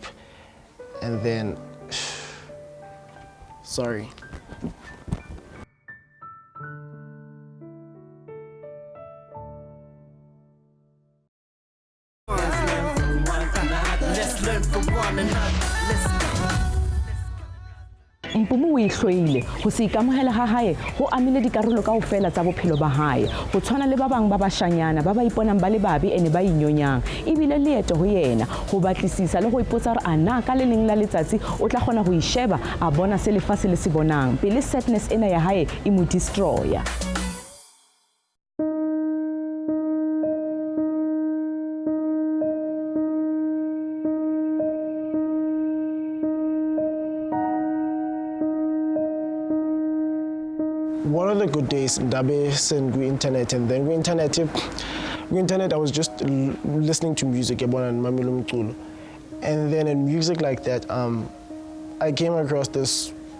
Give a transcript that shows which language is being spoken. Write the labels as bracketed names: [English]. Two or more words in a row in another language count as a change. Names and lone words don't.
[English] And then, sorry. Let's learn from one another. [Southern Sotho] Mpumi o ihloile go se ikamohela ga hae go amile dikarolo kaofela tsa bophelo ba hae go tshwana le ba bang ba bashanyana ba ba iponang ba le babi ene ba inyonyang ebile leeto go yena go batlisisa le go ipotsa re ana ka le leng la letsatsi o tla gona go isheba a bona se lefase le se bonang pele sadness ena ya hae e mo destroya. [English] One of the good days, Ndabe sent internet, and then internet, I was just listening to music, and then in music like that, I came across this